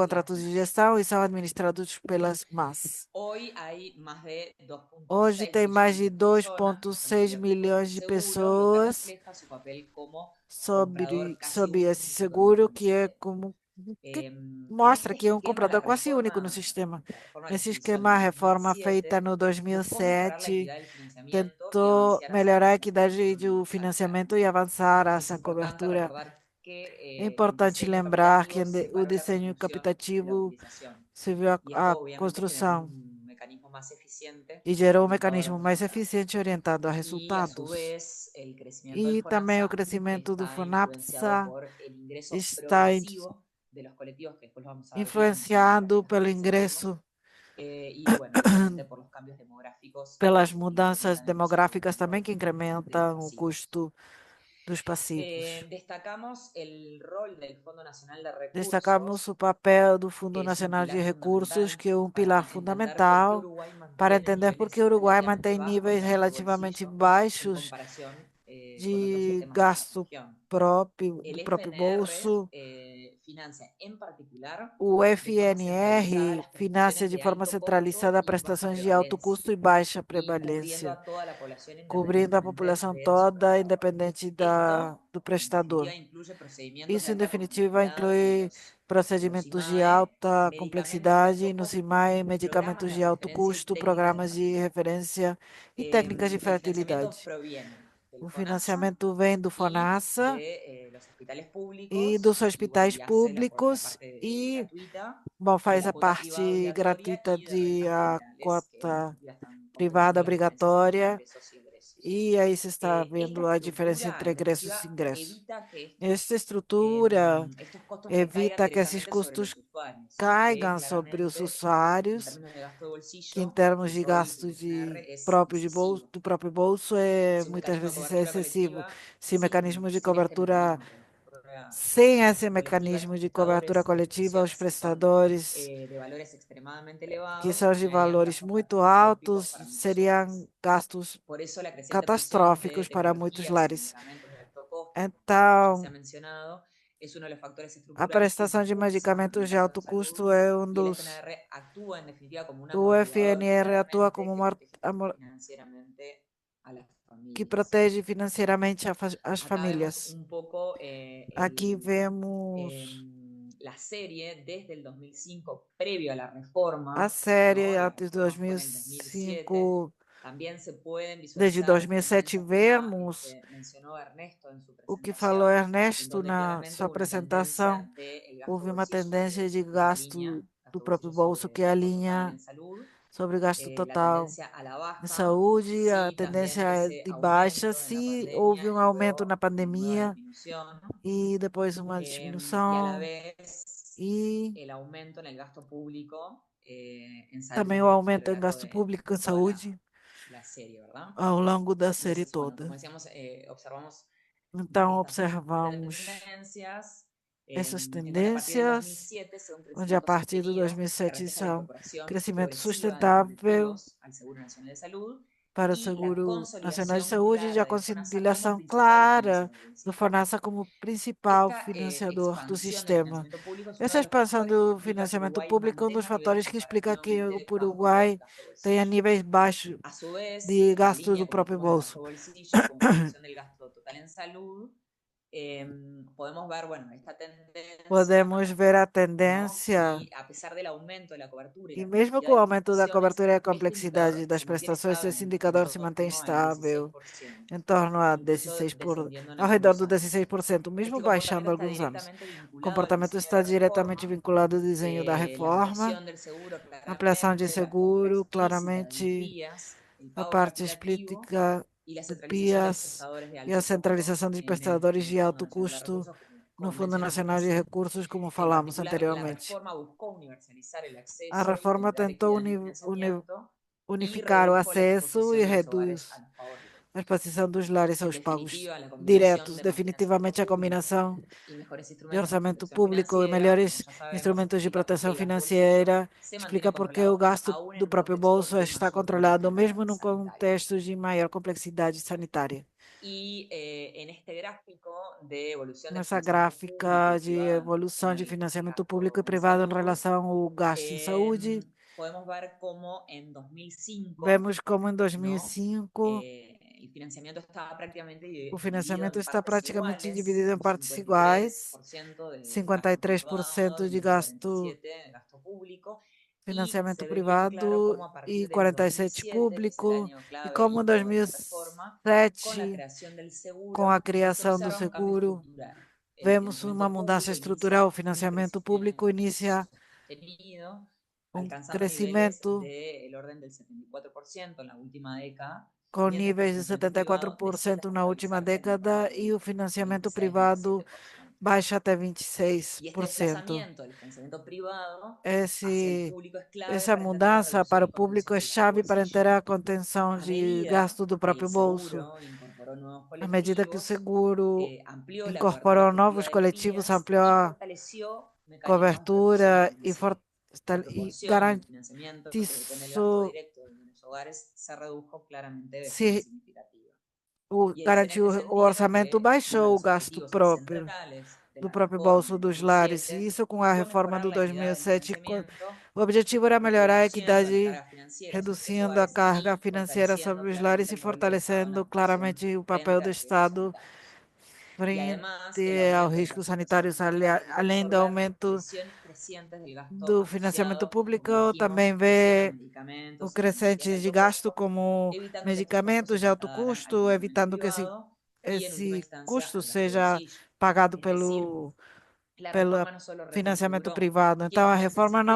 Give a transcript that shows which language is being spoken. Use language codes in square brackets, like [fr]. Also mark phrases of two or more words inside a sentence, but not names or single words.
[es] por las [pt] contratos de [es] MAS. [pt] gestão e são administrados pelas MAS. [es] Hoy hay más de [pt] Hoje 2,6 tem mais de [es] millones de personas que están 2,6 cubiertas por [pt] milhões [es] este [pt] de [es] seguro, lo que [pt] pessoas [es] refleja su papel como comprador [pt] sob, [es] casi [pt] sob esse [es] único en el [pt] seguro, que é [es] sistema. [pt] como que [es] En [pt] mostra [es] este [pt] que é um [es] esquema, [pt] comprador quase único no sistema. [es] la reforma [pt] Nesse [es] legislativa [pt] esquema, a [es] del [pt] reforma feita [es] 2007 [pt] no [es] buscou mejorar la [pt] 2007 [es] equidad del financiamiento y [pt] tentou [es] avanzar hacia [pt] melhorar a [es] una [pt] equidade [es] cobertura [pt] do [es] universal. [pt] financiamento e avançar a [es] Es [pt] essa [es] importante [pt] cobertura. [es] recordar que [pt] É [es] el [pt] importante [es] diseño [pt] lembrar que [es] capitativo [pt] o [es] separó la [pt] desenho [es] construcción de la [pt] capitativo [es] utilización. [pt] se viu [es] Y [pt] a [es] esto obviamente generó [pt] construção [es] un mecanismo más eficiente [pt] e gerou um [es] orientado a los [pt] mecanismo mais [es] resultados. [pt] eficiente orientado a [es] Y a su [pt] resultados. [es] vez, el crecimiento del [pt] E também o [es] FONASA [pt] crescimento do [es] está influenciado [pt] FONAPSA [es] por el ingreso [pt] está [es] progresivo de los colectivos, que después lo vamos a ver bien en las [pt] influenciado pelo [es] características. [pt] ingresso, [es] Y bueno, obviamente por los cambios demográficos [pt] pelas [es] que [pt] mudanças [es] incrementan el costo [pt] demográficas também, [es] económico [pt] que [es] de los [pt] incrementam o [es] pasivos. [pt] custo dos passivos. [es] Destacamos el rol del Fondo Nacional de [pt] Destacamos [es] Recursos, [pt] o papel do Fundo [es] que es un [pt] Nacional de [es] pilar [pt] Recursos, [es] fundamental [pt] que é um pilar [es] para entender por qué [pt] fundamental [es] Uruguay [pt] para [es] mantiene [pt] entender por que o [es] niveles [pt] Uruguai [es] relativamente [pt] mantém [es] bajos [pt] níveis [es] de gasto de [pt] relativamente [es] bolsillo en [pt] baixos [es] comparación [pt] de [es] temas de esta [pt] gasto [es] región. [pt] próprio, do [es] El [pt] próprio [es] FNR [pt] bolso. [es] financia en particular [pt] O [es] de forma centralizada [pt] FNR [es] las [pt] financia [es] prestaciones [pt] de [es] de [pt] forma [es] alto costo [pt] centralizada [es] y baja [pt] prestações de alto [es] prevalencia, [pt] custo e baixa [es] y cubriendo [pt] prevalência, [es] a toda la población [pt] cobrindo a [es] independientemente [pt] população [es] de su [pt] toda, [es] prestador. [pt] independente [es] Esto, [pt] do [es] en definitiva, [pt] prestador. [es] incluye procedimientos de [pt] Isso, em [es] alta [pt] definitiva, [es] complejidad y [pt] inclui [es] los [pt] procedimentos de [es] IMAE, [pt] alta [es] medicamentos de [pt] complexidade [es] alto [pt] no [es] costo, [pt] CIMAI, [es] programas [pt] medicamentos [es] de [pt] de alto [es] referencia y [pt] custo, [es] técnicas de [pt] programas de [es] fertilidad. [pt] referência e técnicas de [es] El financiamiento [pt] fertilidade. [es] proviene del [pt] O [es] FONASA [pt] financiamento vem do [es] y [pt] FONASA [es] de los hospitales [pt] e [es] públicos, [pt] dos [es] y bueno, [pt] hospitais [es] y hace la [pt] públicos [es] parte [pt] e, [es] gratuita [pt] bom, [es] de [pt] faz [es] la [pt] a [es] cuota privada [pt] parte [es] obligatoria [pt] gratuita [es] y de [pt] de [es] rentas [pt] a [es] generales, que en [pt] cota [es] definitiva están [pt] privada [es] controlando la diferencia entre [pt] obrigatória, [es] ingresos y egresos. [pt] e aí se está [es] Esta [pt] vendo a diferença [es] estructura, [pt] entre [es] en [pt] ingressos e [es] definitiva, [pt] ingressos. [es] evita que [pt] Esta estrutura [es] estos costos recaigan [pt] evita que esses [es] directamente sobre [pt] custos [es] los usuarios y que [pt] caigam sobre os [es] claramente, en [pt] usuários, [es] términos de gasto de [pt] que em [es] bolsillo, [pt] termos [es] el [pt] de [es] rol [pt] gastos [es] del FNR [pt] de [es] es [pt] próprio de bolso, [es] excesivo. [pt] do próprio bolso é [es] Sin [pt] muitas [es] mecanismo de [pt] vezes é [es] cobertura [pt] excessivo. [es] colectiva, [pt] Se mecanismos de [es] sin este [pt] cobertura, [es] mecanismo de cobertura [pt] sem esse [es] colectiva, [pt] mecanismo [es] los [pt] de cobertura [es] prestadores de [pt] coletiva, os [es] prestaciones que son [pt] prestadores [es] de valores extremadamente [pt] que [es] elevados [pt] são de [es] generarían [pt] valores [es] gastos [pt] muito [es] catastróficos [pt] altos [es] para muchos [pt] seriam [es] hogares. [pt] gastos [es] Por eso la creciente presión de [pt] catastróficos para muitos [es] tecnologías y [pt] lares. [es] medicamentos de alto costo, como ya se ha [pt] Então, [es] mencionado, es uno de los factores [pt] a [es] estructurales que [pt] prestação de [es] impulsan [pt] medicamentos [es] el [pt] de [es] gasto [pt] alto [es] en salud, [pt] custo é um [es] y el [pt] dos. [es] FNR actúa en definitiva como un [pt] O [es] amortiguador [pt] FNR atua [es] claramente [pt] como [es] que protege financieramente a las [pt] que [es] familias. [pt] protege financeiramente as [es] Acá vemos [pt] famílias. [es] un poco [pt] Aqui vemos [es] la serie desde el 2005, previo a la reforma, [pt] a série [es] ¿no? La [pt] antes de [es] reforma fue en el 2007. [pt] 2005. [es] También se pueden [pt] Desde [es] visualizar [pt] 2007 [es] tendencias que ya [pt] vemos [es] mencionó Ernesto en su [pt] o que falou [es] presentación, en [pt] Ernesto [es] donde [pt] na [es] claramente [pt] sua [es] hubo una tendencia [pt] apresentação. [es] del gasto [pt] Houve uma [es] bolsillo [pt] tendência de [es] que se alinea, [pt] gasto do [es] gasto [pt] próprio [es] bolsillo [pt] bolso [es] sobre [pt] que [es] gasto total [pt] alinha [es] en salud, [pt] sobre gasto [es] la [pt] total [es] tendencia a la [pt] em [es] baja, [pt] saúde, a [es] sí, también [pt] tendência é [es] ese [pt] de baixa [es] aumento en la [pt] se houve [es] pandemia [pt] um [es] y [pt] aumento na [es] luego nueva [pt] pandemia [es] disminución, [pt] e depois uma [es] y a la [pt] diminuição [es] vez [pt] e [es] el aumento en el gasto público en [pt] também o [es] salud a lo [pt] aumento em [es] largo [pt] gasto [es] de [pt] público em [es] toda [pt] saúde [es] la serie, ¿verdad? [pt] ao longo da série [es] Entonces, bueno, como [pt] toda. [es] decíamos, observamos [pt] Então, [es] estas [pt] observamos [es] tendencias, [pt] essas [es] en donde a partir del [pt] tendências, [es] 2007 se ve un [pt] onde a [es] crecimiento [pt] partir de [es] sostenido que [pt] 2007 [es] refleja la [pt] são [es] incorporación [pt] crescimento [es] progresiva de los [pt] sustentável [es] colectivos al Seguro Nacional de Salud [pt] para o [es] y la [pt] Seguro Nacional de [es] consolidación [pt] Saúde e a [es] clara del FONASA como [pt] conciliação [es] principal [pt] clara [es] financiador del [pt] do [es] sistema. [pt] FONASA como principal [es] Esta [pt] financiador do [es] expansión del [pt] sistema. [es] financiamiento público es uno [pt] Essa [es] de los [pt] expansão [es] factores que [pt] do [es] explica que [pt] financiamento [es] Uruguay [pt] público é um dos [es] mantenga niveles [pt] fatores que explica que o [es] comparativamente bajos de [pt] Uruguai [es] gasto de [pt] tenha [es] bolsillo. [pt] níveis baixos [es] A su vez, [pt] de [es] en [pt] gasto [es] línea [pt] do [es] con este [pt] próprio [es] buen [pt] bolso. [es] gasto de bolsillo y con proyección del gasto total en salud, podemos ver, bueno, esta tendencia, [pt] Podemos ver a [es] ¿no? [pt] tendência, [es] Y a pesar del aumento de la cobertura y [pt] e [es] la [pt] mesmo [es] complejidad [pt] com o [es] de las [pt] aumento da [es] prestaciones, [pt] cobertura e a [es] este [pt] complexidade [es] indicador [pt] das [es] se mantiene [pt] prestações, [es] estable [pt] esse indicador [es] en [pt] se mantém [es] torno al [pt] estável [es] 16%, [pt] em torno a [es] incluso [pt] 16 [es] descendiendo en [pt] ao redor [es] algunos [pt] do [es] años. [pt] 16%, mesmo [es] Este comportamiento [pt] baixando [es] está [pt] alguns anos. [es] directamente [pt] O [es] vinculado al [pt] comportamento [es] diseño de [pt] está [es] la [pt] diretamente [es] reforma, [pt] vinculado ao desenho da [es] la [pt] reforma, [es] ampliación del seguro [pt] ampliação de [es] claramente, la compra [pt] seguro, [es] explícita de los [pt] claramente [es] PIAs, el [pt] a [es] pago [pt] parte [es] facultativo [pt] explícita [es] y la [pt] do [es] centralización de los [pt] PIAS [es] prestadores de [pt] e a [es] alto costo [pt] centralização dos [es] en [pt] prestadores [es] el [pt] de [es] Fondo [pt] alto [es] Nacional de [pt] custo [es] Recursos, [pt] no [es] como [pt] Fundo [es] mencionamos [pt] Nacional de [es] recién. [pt] Recursos, como [es] En [pt] falamos [es] particular, la [pt] anteriormente. [es] reforma buscó universalizar el [pt] A [es] acceso y [pt] reforma [es] generar [pt] tentou [es] equidad en el financiamiento y [pt] unificar o [es] redujo la [pt] acesso e [es] exposición de los hogares a [pt] reduz [es] los pagos [pt] a [es] directos. [pt] exposição dos lares [es] En [pt] aos pagos [es] definitiva, la combinación [pt] diretos. [es] de más financiamiento [pt] Definitivamente, a [es] público [pt] combinação [es] y mejores [pt] de [es] instrumentos de [pt] orçamento [es] protección [pt] público e [es] financiera, como [pt] melhores [es] ya sabemos, [pt] instrumentos de [es] explica por qué [pt] proteção [es] el gasto bolsillo [pt] financeira [es] se mantiene [pt] explica por que o [es] controlado [pt] gasto [es] aún en [pt] do [es] un [pt] próprio [es] contexto [pt] bolso [es] de [pt] está [es] mayor [pt] controlado, [es] complejidad [pt] mesmo num [es] sanitaria. [pt] contexto de maior complexidade sanitária. [es] Y en este gráfico de evolución de [pt] Nessa [es] financiamiento público [pt] gráfica [es] y [pt] de [es] privado en [pt] evolução [es] relación [pt] de [es] al [pt] financiamento público e [es] gasto en [pt] privado em [es] salud, [pt] relação ao gasto em saúde, [es] podemos ver cómo en 2005, [pt] vemos como em [es] ¿no? [pt] 2005 [es] El financiamiento estaba prácticamente [pt] o [es] dividido [pt] financiamento [es] en [pt] está [es] partes [pt] praticamente [es] iguales, [pt] dividido em partes iguais, [es] 53% de gasto [pt] 53% [es] privado [pt] de [es] y [pt] gasto [es] 47% de gasto público, y [pt] financiamento [es] se ve bien claro [pt] privado [es] cómo a [pt] e [es] partir del [pt] 47% [es] 2007, que es el [pt] público, [es] año [pt] e [es] clave [pt] como em [es] hito de la reforma, con la [pt] 2007, [es] creación del [pt] com a [es] seguro, se [pt] criação do [es] observa un cambio [pt] seguro, [es] estructural. El [pt] vemos uma [es] financiamiento [pt] mudança [es] público [pt] estrutural. O [es] inicia un [pt] financiamento público [es] crecimiento [pt] inicia [es] sostenido, [pt] um [es] alcanzando niveles [pt] crescimento [es] del orden del 74% en la última década, [pt] com [es] mientras que el [pt] níveis de [es] financiamiento privado desciende [pt] 74% [es] hasta [pt] na última [es] estabilizarse en el [pt] década [es] rango [pt] e o [es] de [pt] financiamento privado [es] 26-27%. [pt] baixa até [es] Y este [pt] 26%. [es] desplazamiento del financiamiento privado hacia el [pt] Esse, [es] público es clave [pt] essa [es] para entender la [pt] mudança [es] reducción [pt] para o [es] y [pt] público [es] contención [pt] é [es] del gasto de [pt] chave para ter [es] bolsillo. [pt] a contenção [es] A [pt] de [es] medida [pt] gasto do [es] que el [pt] próprio bolso. [es] seguro incorporó nuevos [pt] À medida que o [es] colectivos, [pt] seguro [es] amplió la cobertura [pt] incorporou [es] efectiva [pt] novos [es] de los [pt] coletivos, [es] PIAs [pt] ampliou [es] y [pt] a [es] fortaleció mecanismos de protección [pt] cobertura [es] financiera. La [pt] e [es] proporción del financiamiento que depende del gasto [pt] garantizou [es] directo de los hogares se redujo claramente de forma [pt] se [es] significativa. Y es en [pt] garantiu [es] este [pt] o [es] sentido [pt] orçamento, [es] que uno de [pt] baixou o [es] los [pt] gasto [es] objetivos [pt] próprio [es] centrales de [pt] do [es] la [pt] próprio bolso [es] reforma en [pt] dos lares. E [es] 2007 [pt] isso com a [es] fue [pt] reforma [es] mejorar [pt] do [es] la equidad del [pt] 2007, [es] financiamiento, [pt] o objetivo era melhorar a [es] reduciendo las [pt] equidade, [es] cargas financieras sobre los [pt] reduzindo a [es] hogares [pt] carga [es] y [pt] financeira [es] fortaleciendo [pt] sobre os lares [es] claramente [pt] e [es] el rol del Estado en la [pt] fortalecendo [es] protección [pt] claramente o papel [es] frente [pt] do [es] a los riesgos [pt] Estado [es] sanitarios. Y además, el [pt] frente aos [es] aumento de [pt] riscos [es] las tasas [pt] sanitários, [es] efectivas permitió [pt] além do [es] absorber [pt] aumento [es] presiones crecientes del gasto [pt] do financiamento [es] asociado, como [pt] público, também [es] dijimos, a [pt] vê o [es] medicamentos y tecnologías de [pt] crescente de [es] alto [pt] gasto [es] costo, [pt] como [es] evitando que estos costos [pt] medicamentos [es] se [pt] de alto [es] trasladaran al [pt] custo, [es] financiamiento [pt] evitando que esse, [es] privado y, en última [pt] esse [es] instancia, [pt] custo [es] al gasto de [pt] seja [es] bolsillo. [pt] pagado [es] Es decir, la [pt] pelo [es] reforma no solo [pt] financiamento [es] reconfiguró [pt] privado. Então, a [es] quiénes financia el [pt] reforma não